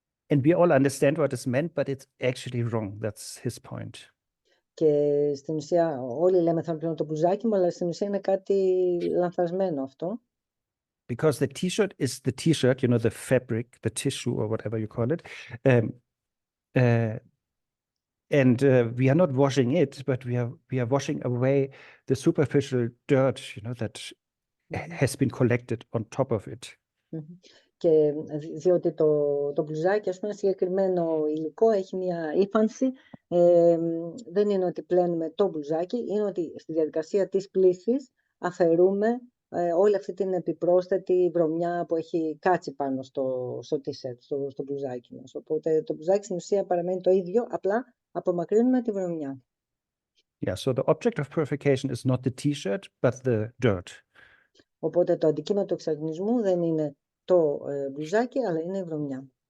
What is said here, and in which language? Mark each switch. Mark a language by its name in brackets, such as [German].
[English] And we all understand what is meant, but it's actually wrong. That's his point. [Greek] Και στην ουσία όλοι λέμε θα πλύνω το μπλουζάκι μου, αλλά στην ουσία είναι κάτι λανθασμένο αυτό. [English] Because the T-shirt is the T-shirt, the fabric, the tissue, or whatever you call it. And we are not washing it, but we are washing away the superficial dirt, that has been collected on top of it. [Greek] Και διότι το μπλουζάκι, ας πούμε, συγκεκριμένο υλικό έχει μια ύφανση, δεν είναι ότι πλένουμε το μπλουζάκι, είναι ότι στη διαδικασία της πλύσης αφαιρούμε όλη αυτή την επιπρόσθετη βρωμιά που έχει κάτσει πάνω στο t-shirt, στο μπλουζάκι μας. Οπότε το μπλουζάκι στην ουσία παραμένει το ίδιο, απλά απομακρύνουμε τη βρωμιά. [English] Yeah, so the object of purification is not the t-shirt, but the dirt. [Greek] Οπότε το αντικείμενο του εξαγνισμού δεν είναι το μπλουζάκι, αλλά είναι η βρωμιά.